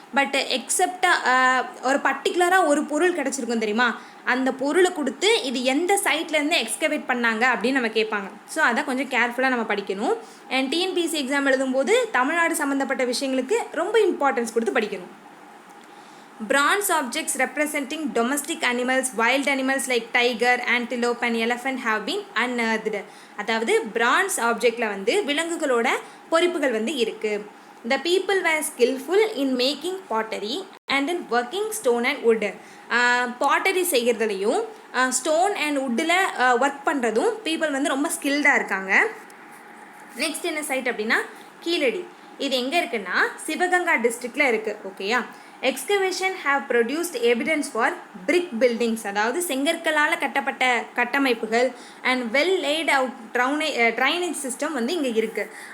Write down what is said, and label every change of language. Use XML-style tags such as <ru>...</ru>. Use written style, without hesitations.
<ta>But எக்ஸப்டாக ஒரு பர்டிகுலராக ஒரு பொருள் கிடச்சிருக்கும் தெரியுமா, அந்த பொருளை கொடுத்து இது எந்த சைட்லேருந்து எக்ஸ்கவேட் பண்ணாங்க அப்படின்னு நம்ம கேட்பாங்க. ஸோ அதை கொஞ்சம் கேர்ஃபுல்லாக நம்ம படிக்கணும். அண்ட் டிஎன்பிஎஸ்சி எக்ஸாம் எழுதும்போது தமிழ்நாடு சம்மந்தப்பட்ட விஷயங்களுக்கு ரொம்ப இம்பார்ட்டன்ஸ் கொடுத்து படிக்கணும்.</ta> <en>Bronze objects representing domestic animals, wild animals like tiger, antelope and elephant have been unearthed.</en> <ta>அதாவது பிரான்ஸ் ஆப்ஜெக்டில் வந்து விலங்குகளோட பொறிப்புகள் வந்து இருக்குது.</ta> <en>The people were skillful in making pottery and in working stone and wood.</en> <ta>Pottery செய்கிறதுலையும் stone and வுட்டில் work பண்ணுறதும் people வந்து ரொம்ப ஸ்கில்டாக இருக்காங்க. Next என்ன side அப்படின்னா கீழடி. இது எங்கே இருக்குன்னா சிவகங்கா டிஸ்ட்ரிக்டில் இருக்குது. ஓகேயா.</ta> <en>excavation have produced evidence for brick buildings,</en> <ta>அதாவது செங்கற்களால் கட்டப்பட்ட கட்டமைப்புகள்</ta> <en>and well laid out drainage system</en> <ta>வந்து இங்கே இருக்குது.</ta>